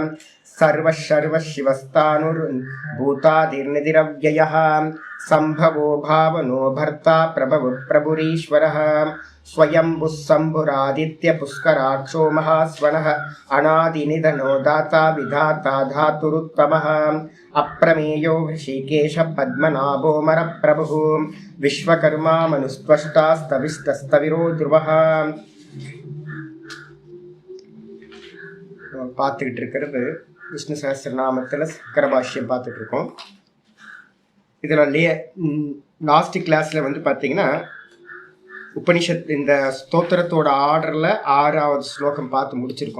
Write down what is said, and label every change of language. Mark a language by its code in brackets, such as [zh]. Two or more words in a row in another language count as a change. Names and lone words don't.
[sa] सर्वशिवस्तानुर्भूतादिर्निधिरव्ययः सम्भवो भावनो भर्ता प्रभुरीश्वरः स्वयंभुः शम्भुरादित्य पुष्कराक्षो महास्वनः अनादिनिधनो दाता विधाता धातुरुत्तमः अप्रमेयो ऋषिकेश पद्मनाभो मरप्रभुः विश्वकर्मा मनुस्त्वष्टास्तविस्तस्तविरो ध्रुवः। [ta] பார்த்துக்கிட்டு இருக்கிறது விஷ்ணு சஹஸ்ரநாமத்தில் சக்கர பாஷ்யம் பார்த்துட்டு இருக்கோம். இதில் [en] last class [ta] வந்து பார்த்தீங்கன்னா உபனிஷத் இந்த ஸ்தோத்திரத்தோட ஆர்டரில் 6வது ஸ்லோகம் பார்த்து முடிச்சிருக்கோம்.